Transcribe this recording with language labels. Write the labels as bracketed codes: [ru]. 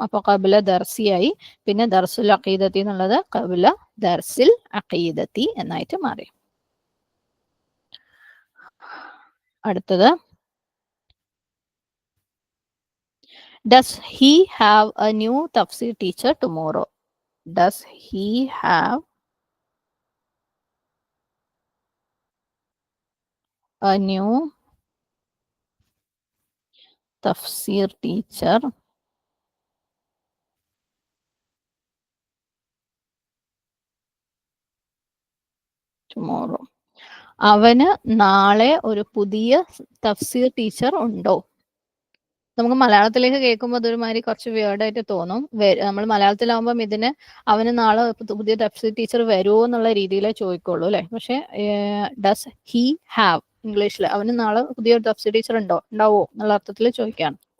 [ml] അപ്പൊ ഖബല ദർസിയായി. പിന്നെ [ar] ദർസുൽ അഖീദത്തി [ml] എന്നുള്ളത് [ar] ഖബല ദർസിൽ അഖീദത്തി [ml] എന്നായിട്ട് മാറി. അടുത്തത്, [en] Does he have a new tafsir teacher tomorrow? ഡസ് he ഹാവ് a new tafsir teacher tomorrow? [ml] അവന് നാളെ ഒരു പുതിയ തഫ്സീർ ടീച്ചർ ഉണ്ടോ? നമുക്ക് മലയാളത്തിലേക്ക് കേൾക്കുമ്പോൾ അതൊരുമാതിരി കുറച്ച് വേർഡായിട്ട് തോന്നും. നമ്മൾ മലയാളത്തിലാവുമ്പം ഇതിന് അവന് നാളെ പുതിയ തഫ്സീർ ടീച്ചർ വരുമോ എന്നുള്ള രീതിയിലേ ചോദിക്കുള്ളൂ അല്ലെ. പക്ഷെ [en] does he have [ml] ഇംഗ്ലീഷിൽ അവന് നാളെ പുതിയ തഫ്സീർ ടീച്ചർ ഉണ്ടാവോ എന്നുള്ള അർത്ഥത്തിൽ ചോദിക്കുകയാണ്.